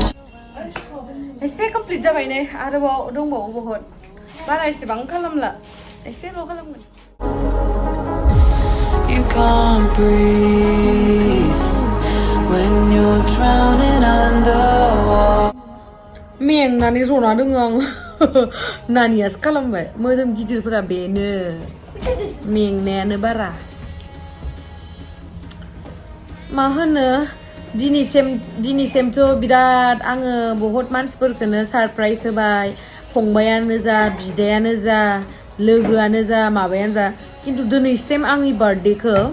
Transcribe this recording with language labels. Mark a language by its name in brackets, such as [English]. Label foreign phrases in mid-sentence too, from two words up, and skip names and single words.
[Bodo] एसे कमप्लिट जाबाय ने आरोबाव दंबावो बहुत बारा एसेबां खालामला एसेल' खालामगोन [English] You can't breathe when you're drowning underwater. [Bodo] मेंनानै जना दङ आं नानियासो खालामबाय मोदोम गिदिरफोरा बेनो मेंनायानो बारा मा होनो दिनैसिमथ' बिराद आङो बहुत मानसिफोरखौनो सरप्राइज होबाय फंबायानो जा बिदायानो जा लोगोआनो जा माबायानो जा किन्तु दिनैसिम आंनि बार्थडेखौ